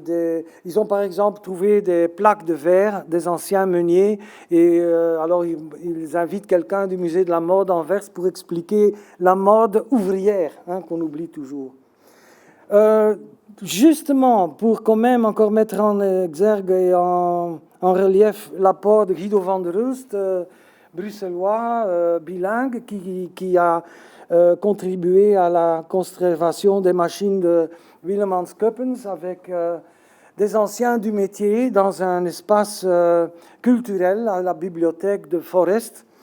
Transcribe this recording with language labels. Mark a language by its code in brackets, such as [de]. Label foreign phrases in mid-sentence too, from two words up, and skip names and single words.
[fr] Ils ont par exemple trouvé des plaques de verre des anciens meuniers et alors ils invitent quelqu'un du musée de la mode d'Anvers pour expliquer la mode ouvrière, qu'on oublie toujours. Justement, pour quand même encore mettre en exergue et en relief l'apport de Guido van der Rust, bruxellois, bilingue, qui a contribué à la conservation des machines de Willeman Scuppens avec des anciens du métier dans un espace culturel à la bibliothèque de Forest.